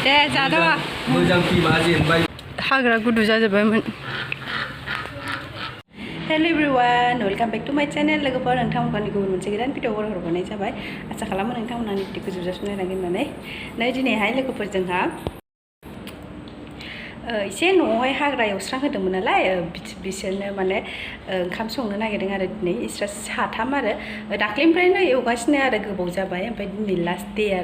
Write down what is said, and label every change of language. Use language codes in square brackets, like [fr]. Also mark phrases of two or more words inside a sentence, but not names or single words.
[brx] दे जादो मोजां टिमा जेनबाय हाग्रा गुदु जाजोबबायमोन [en] hello everyone welcome back to my channel [brx] लोगोफोर नोंथांमोनखौ गुबुन मोनसे गोदान भिडिअ हरनाय जाबाय आसा खालामो नोंथांमोना आंनि भिडिअखौ जोबजासिम नायनांगोन होननानै नै दिनैहाय लोगोफोर जोंहा एसे न'आवहाय हाग्रा एवस्रां होदोंमोन नालाय बिसोरनो माने ओंखाम संनो नागिरदों आरो दिनै इसरा साथाम आरो दाख्लैनिफ्रायनो एवगासिनो आरो गोबाव जाबाय ओमफ्राय दिनै [en] last day [brx] आरो